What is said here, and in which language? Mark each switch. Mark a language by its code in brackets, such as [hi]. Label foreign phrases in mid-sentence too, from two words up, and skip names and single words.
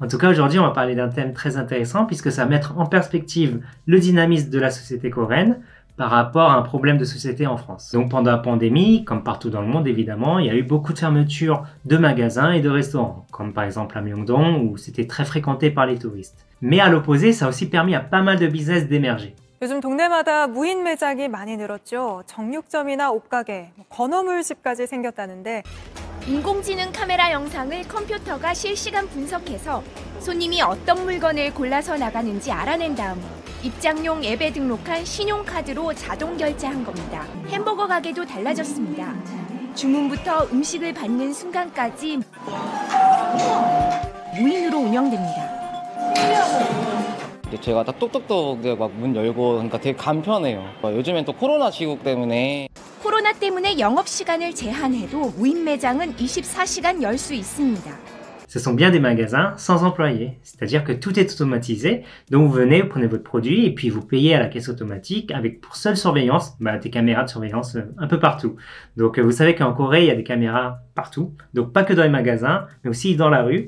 [fr] En tout cas, aujourd'hui, on va parler d'un thème très intéressant puisque ça va mettre en perspective le dynamisme de la société coréenne par rapport à un problème de société en France. Donc pendant la pandémie, comme partout dans le monde évidemment, il y a eu beaucoup de fermetures de magasins et de restaurants, comme par exemple à Myeongdong où c'était très fréquenté par les touristes. Mais à l'opposé, ça a aussi permis à pas mal de business d'émerger. [ko] 요즘 동네마다 무인 매장이 많이 늘었죠. 정육점이나 옷가게, 건어물집까지 생겼다는데 인공지능 카메라 영상을 컴퓨터가 실시간 분석해서 손님이 어떤 물건을 골라서 나가는지 알아낸 다음 입장용 앱에 등록한 신용카드로 자동 결제한 겁니다. 햄버거 가게도 달라졌습니다. 주문부터 음식을 받는 순간까지 무인으로 운영됩니다. 제가 딱 똑똑똑 막 문 열고 그러니까 되게 간편해요. 요즘엔 또 코로나 시국 때문에 영업시간을 제한해도 무인 매장은 24시간 열 수 있습니다. [fr] Ce sont bien des magasins sans employés, c'est-à-dire que tout est automatisé, donc vous venez, vous prenez votre produit et puis vous payez à la caisse automatique avec pour seule surveillance des caméras de surveillance un peu partout. Donc vous savez qu'en Corée, il y a des caméras partout, donc pas que dans les magasins, mais aussi dans la rue.